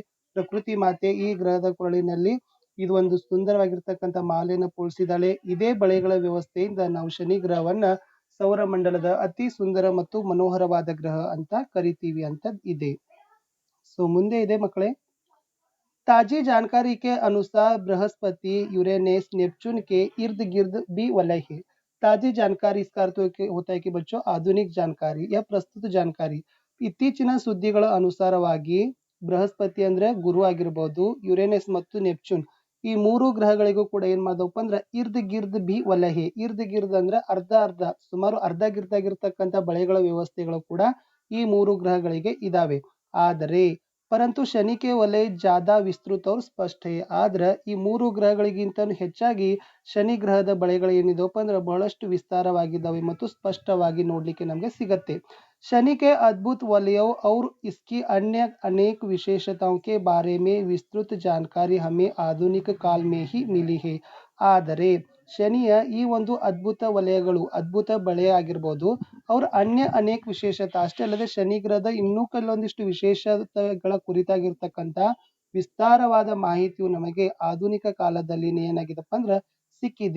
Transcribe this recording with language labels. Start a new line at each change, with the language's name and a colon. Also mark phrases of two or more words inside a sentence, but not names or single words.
Kannada: ಪ್ರಕೃತಿ ಮಾತೆ ಈ ಗ್ರಹದ ಕೊರಳಿನಲ್ಲಿ ಇದು ಒಂದು ಸುಂದರವಾಗಿರ್ತಕ್ಕಂಥ ಮಾಲೆಯನ್ನು ಪೋಣಿಸಿದ್ದಾಳೆ. ಇದೇ ಬಳೆಗಳ ವ್ಯವಸ್ಥೆಯಿಂದ ನಾವು ಶನಿ ಗ್ರಹವನ್ನ ಸೌರಮಂಡಲದ ಅತಿ ಸುಂದರ ಮತ್ತು ಮನೋಹರವಾದ ಗ್ರಹ ಅಂತ ಕರಿತೀವಿ ಅಂತ ಇದೆ. ಸೊ ಮುಂದೆ ಇದೆ ಮಕ್ಕಳೇ,
Hindi: ताजी जानकारी के अनुसार बृहस्पति यूरेनस नेपच्यून के इर्द गिर्द भी वलय है। ताजी जानकारी इसका अर्थ होता है कि बच्चों आधुनिक जानकारी या प्रस्तुत जानकारी.
Kannada: ಇತ್ತೀಚಿನ ಸುದ್ದಿಗಳ ಅನುಸಾರವಾಗಿ ಬೃಹಸ್ಪತಿ ಅಂದ್ರೆ ಗುರು ಆಗಿರ್ಬೋದು, ಯುರೇನಸ್ ಮತ್ತು ನೆಪ್ಚೂನ್ ಈ 3 ಗ್ರಹಗಳಿಗೂ ಕೂಡ ಏನ್ ಮಾಡ್ದಪ್ಪ ಅಂದ್ರೆ
Hindi: इर्द गिर्द भी वलय है. इर्द गिर्द
Kannada: ಅಂದ್ರೆ ಅರ್ಧ ಅರ್ಧ, ಸುಮಾರು ಅರ್ಧ ಗಿರ್ದ್ ಆಗಿರ್ತಕ್ಕಂಥ ಬಳೆಗಳ ವ್ಯವಸ್ಥೆಗಳು ಕೂಡ ಈ 3 ಗ್ರಹಗಳಿಗೆ ಇದಾವೆ.
Hindi: ಆದರೆ परंतु शनि के वलय ज्यादा विस्तृत और स्पष्ट है.
Kannada: ಆದ್ರೆ ಈ 3 ಗ್ರಹಗಳಿಗಿಂತ ಹೆಚ್ಚಾಗಿ ಶನಿ ಗ್ರಹದ ಬಳೆಗಳು ಏನಿದವಪ್ಪ ಅಂದ್ರೆ ಬಹಳಷ್ಟು ವಿಸ್ತಾರವಾಗಿದ್ದಾವೆ ಮತ್ತು ಸ್ಪಷ್ಟವಾಗಿ ನೋಡ್ಲಿಕ್ಕೆ ನಮಗೆ ಸಿಗತ್ತೆ.
Hindi: शनि के अद्भुत वलयों और इसकी अन्य अनेक विशेषताओं के बारे में विस्तृत जानकारी हमें आधुनिक काल में ही मिली है.
Kannada: ಆದರೆ ಶನಿಯ ಈ ಒಂದು ಅದ್ಭುತ ವಲಯಗಳು, ಅದ್ಭುತ ಬಳೆ ಆಗಿರ್ಬೋದು, ಅವ್ರ ಅನೇಕ ವಿಶೇಷತೆ ಅಷ್ಟೇ ಅಲ್ಲದೆ ಶನಿ ಗ್ರಹದ ಇನ್ನೂ ಕೆಲವೊಂದಿಷ್ಟು ವಿಶೇಷತೆಗಳ ಕುರಿತಾಗಿರ್ತಕ್ಕಂಥ ವಿಸ್ತಾರವಾದ ಮಾಹಿತಿಯು ನಮಗೆ ಆಧುನಿಕ ಕಾಲದಲ್ಲಿ ಏನಾಗಿದೆಪ್ಪ ಅಂದ್ರೆ ಸಿಕ್ಕಿದೆ.